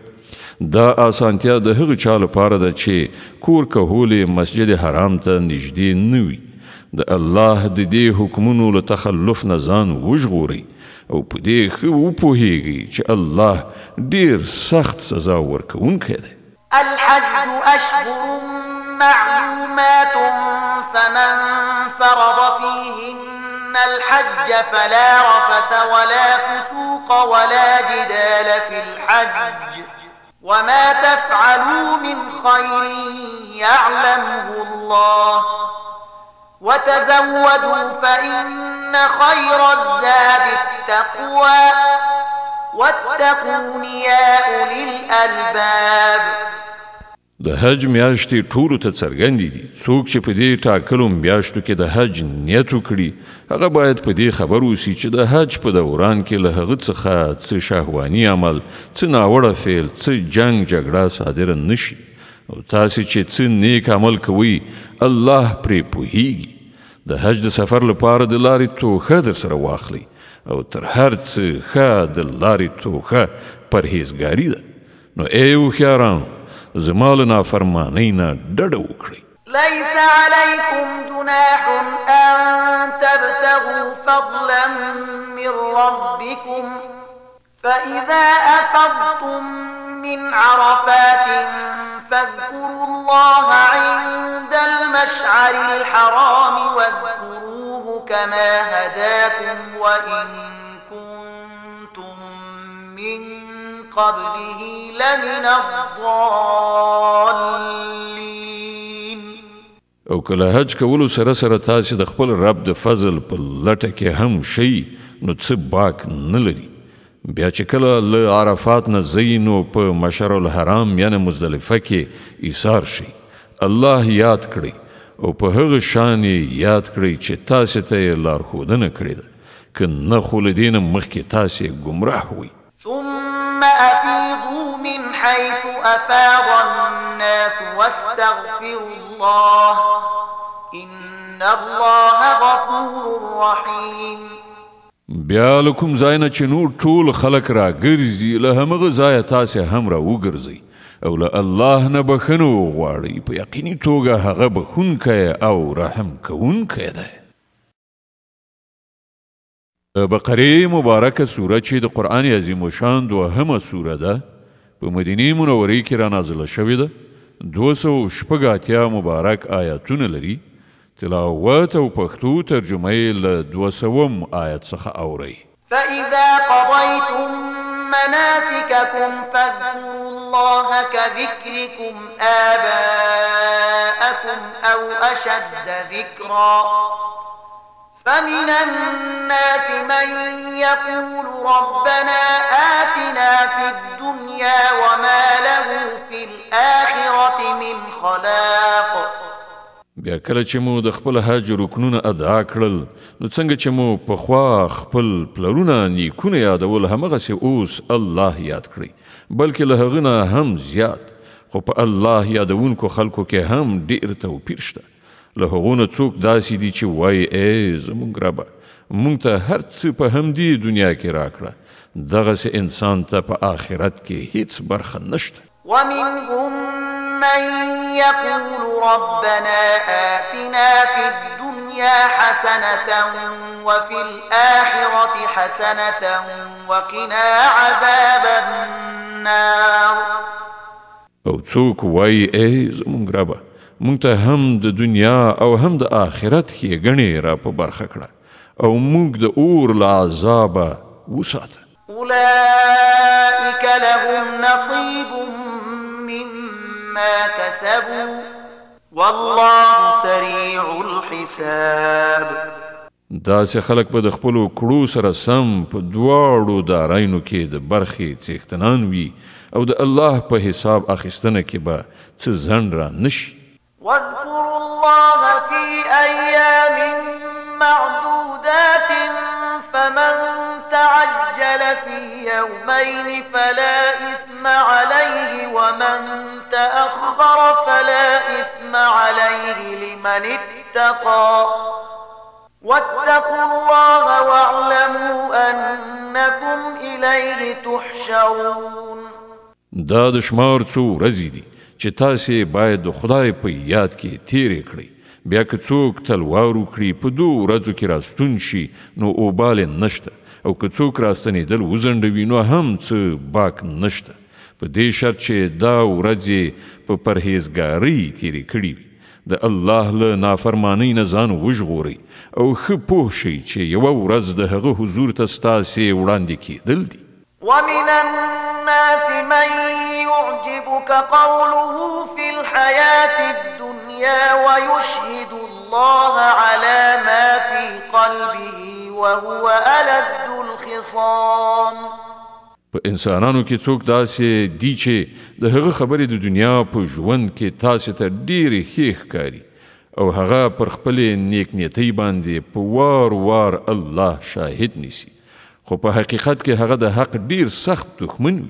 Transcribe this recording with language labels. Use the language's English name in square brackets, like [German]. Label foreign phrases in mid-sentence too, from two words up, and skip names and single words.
[Pashto] دا آسانتیا د هغه چا لپاره ده چې کور کهول مسجد حرام ته نږدې نه وي. د الله د دې حکمونو له تخلف نه ځان وژغورئ او په دې ښه وپوهیږئ چې الله ډیر سخت سزا ورکوونکی دی. [Arabic] الحج أشهر معلومات فمن فرض فيهن الحج فلا رفث ولا فسوق ولا جدال في الحج وما تفعلوا من خير يعلمه الله وتزودوا فإن خير الزاد التقوى واتقون يا أولي الألباب. [Pashto] د حج میاشتې ټولو ته څرګندې دي. څوک چې په دې ټاکلو میاشتو کې د حج نیت وکړي هغه باید په دې خبر اوسي چې د حج په دوران کې له هغه څخه څه شهواني عمل، څه ناوړه فعل، څه جنګ جګړه صادره نشي او تاسې چې څه نیک عمل کوئ الله پرې پوهیږي. د حج د سفر لپاره د لارې توښه در سره واخلئ او تر هر څه ښه د لارې توښه پرهیزګاري ده. نو ای هوښیارانو زما له نافرمانۍ نه ډډه وکړئ. [Arabic] ليس عليكم جناح أن تبتغوا فضلا من ربكم فإذا أفضتم من عرفات فاذكروا الله عند المشعر الحرام واذكروه كما هداكم وإن كنتم من قبله لمن الضالين. [Pashto] او کله حج کولو سره سره تاسې د خپل رب د فضل په لټه کې هم شئ نو څه باک نه لري. بیا چې کله له عرفات نه ځئ نو په مشعر الحرام یعنې مزدلفه کې ایثار شئ. الله یاد کړئ او په هغه شان یاد کړئ چې تاسې ته یې لارښودنه کړې ده. که نه خو له دې نه مخکې تاسې ګمراه وئ. [Arabic] ثم أفيضوا من حيث أفاض الناس واستغفروا الله إن الله غفور رحيم. [Pashto] بیا له کوم ځای نه چې نور ټول خلک راګرځي له همغه ځایه تاسې هم راوګرځئ او له الله نه بخښنه وغواړئ. په یقیني توګه هغه بخښونکی او رحم کوونکی دی. بقره مبارکه سوره چې د قرآن عظیم شان دوهمه سوره ده په مدینه منورې کې را نازله شوې ده 286 مبارک آیاتونه لري تلاوت او پښتو ترجمه یې له 200 آیت څخه اورئ [Arabic] فإذا قضيتم مناسككم فاذكروا الله كذكركم آباءكم أو أشد ذكرا فمن الناس من يقول ربنا آتنا في الدنيا وما له في الآخرة من خلاق [Pashto] بیا کله چې مو د خپل حج رکنونه ادا کړل نو څنګه چې مو پخوا خپل پلرونه نیکونه یادول همغسې اوس الله یاد کړئ بلکې له هغه نه هم زیات خو په الله یادونکو خلکو کې هم ډېر توپیر شته له هغو نه څوک داسې دي چې وایي ای زموږ ربه موږ ته هر څه په همدې دنیا کې راکړه دغسې انسان ته په آخرت کې هیڅ برخه نشته [Arabic] ومنهم من يقول ربنا آتنا في الدنيا حسنة وفي الآخرة حسنة وقنا عذاب النار [Pashto] او څوک وایي ای زموږ ربه موږ ته هم د دنیا او هم د آخرت ښېګڼې را په برخه کړه او موږ د اور له عذابه وساته [Arabic] أولئك لهم نصيب مما كسبوا والله سريع الحساب [Pashto] داسې خلک به د خپلو کړو سره سم په دواړو دارایینو کې د برخې څښتنان وي او د الله په حساب اخیستنه کې به څه ځنډ را نشي [Arabic] واذكروا الله في أيام معدودات فمن تعجل في يومين فلا إثم عليه ومن تأخر فلا إثم عليه لمن اتقى واتقوا الله واعلموا أنكم إليه تحشرون [Pashto] دا د شمار څو ورځې دي چې تاسې باید د خدای په یاد کې تیرې کړئ بیا که څوک تلوار وکړي په 2 ورځو کې راستون شي نو اوبال نشته او که څوک راستنېدل وځنډوي نو هم څه باک نشته په دې شرط چې دا ورځې په پرهیزګارۍ تیرې کړي وي د الله له نافرمانۍ نه ځان وژغورئ او ښه پوه شئ چې یوه ورځ د هغه حضور ته ستاسې وړاندې کېدل دي [Arabic] ومن الناس من يعجبك قوله في الحياة الدنيا ويشهد الله على ما في قلبه وهو ألد الخصام [Pashto] په انسانانو کې څوک داسې دي چې د هغه خبرې د دنیا په ژوند کې تاسې ته ډېرې ښې ښکاري او هغه پر خپلې نیکنیتۍ باندې په وار وار الله شاهد نیسي خو په حقیقت کې هغه د حق ډیر سخت دښمن وي